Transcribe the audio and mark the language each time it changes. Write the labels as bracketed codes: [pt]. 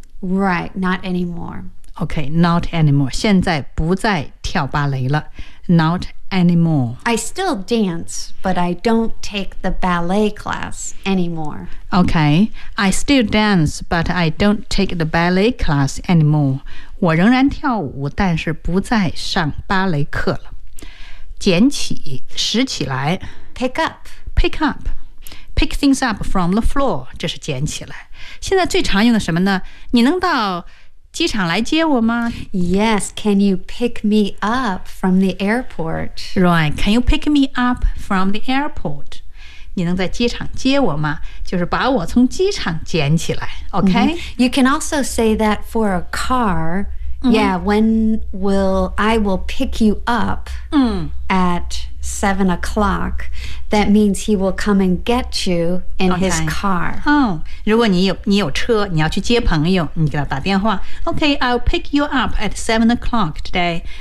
[en] Right, not anymore. Okay, not anymore. [zh] 现在不再跳芭蕾了 [en] Not anymore. Anymore. I still dance, but I don't take the ballet class anymore. Okay. I still dance, but I don't take the ballet class anymore. [zh] 我仍然跳舞，但是不再上芭蕾课了。捡起，拾起来。 [en] Pick up. Pick up. pick things up from the floor， [zh] 这是捡起来。现在最常用的什么呢？你能到机场来接我吗？ [en] Yes, can you pick me up from the airport? Right, can you pick me up from the airport? [zh] 你能在机场接我吗？就是把我从机场捡起来， OK?、Mm-hmm. [en] You can also say that for a car.、Mm-hmm. Yeah, I will pick you up、mm-hmm. at 7 o'clock. That means he will come and get you in、okay. his car. [zh] Oh, 如果你有车，你要去接朋友，你给他打电话。 [en] Okay, I'll pick you up at 7 o'clock today.